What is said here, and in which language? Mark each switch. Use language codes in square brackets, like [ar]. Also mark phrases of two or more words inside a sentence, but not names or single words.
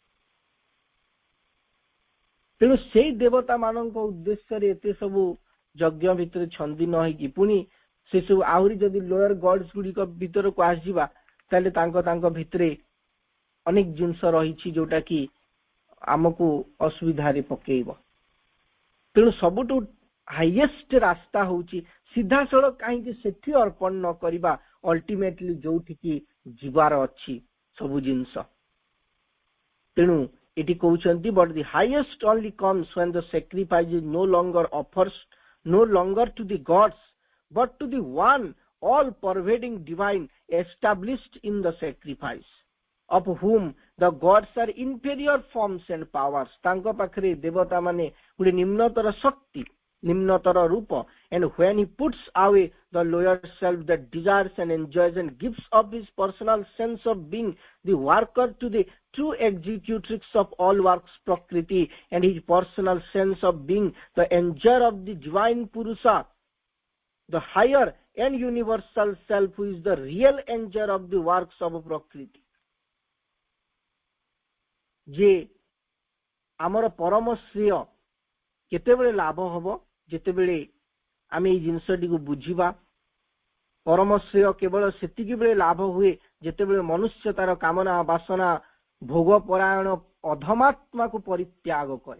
[or] ତେଣୁ ସେଇ ଦେବତା ମାନଙ୍କ ଉଦ୍ଦେଶ୍ୟରେ ଏତେ ସବୁ ଯଜ୍ଞ ଭିତରେ ଛନ୍ଦି ନ ହେଇକି, ପୁଣି ସେ ସବୁ ଆହୁରି ଯଦି [en] lower gods [or] ଗୁଡିକ ଭିତରକୁ ଆସିଯିବା, ତାହେଲେ ତାଙ୍କ ଭିତରେ ଅନେକ ଜିନିଷ ରହିଛି ଯୋଉଟା କି ଆମକୁ ଅସୁବିଧାରେ ପକେଇବ। ତେଣୁ ସବୁଠୁ ହାଇଏଷ୍ଟ ରାସ୍ତା ହଉଛି ସିଧାସଳଖ କାହିଁକି ସେଠି ଅର୍ପଣ ନ କରିବା, ଅଲ୍ଟିମେଟଲି ଯୋଉଠିକି ଯିବାର ଅଛି ସବୁ ଜିନିଷ। ତେଣୁ ଏଠି କହୁଛନ୍ତି, [en] but the highest only comes when the sacrifice is no longer to the gods but to the one all pervading divine established in the sacrifice, of whom the gods are inferior forms and powers। [or] ତାଙ୍କ ପାଖରେ ଦେବତା ମାନେ ଗୋଟେ ନିମ୍ନତର ଶକ୍ତି, ନିମ୍ନତର ରୂପ, [en] and when he puts away the lower self that desires and enjoys and gives up his personal sense of being the worker to the true executrix of all works Prakriti, and his personal sense of being the enjoyer of the divine Purusha, the higher and universal self, who is the real enjoyer of the works of Prakriti। [or] ଯେ ଆମର ପରମ ଶ୍ରେୟ କେତେବେଳେ ଲାଭ ହବ, ଯେତେବେଳେ ଆମେ ଏଇ ଜିନିଷଟିକୁ ବୁଝିବା। ପରମ ଶ୍ରେୟ କେବଳ ସେତିକି ବେଳେ ଲାଭ ହୁଏ ଯେତେବେଳେ ମନୁଷ୍ୟ ତାର କାମନା ବାସନା ଭୋଗ ପରାୟଣ ଅଧମାତ୍ମାକୁ ପରିତ୍ୟାଗ କରେ।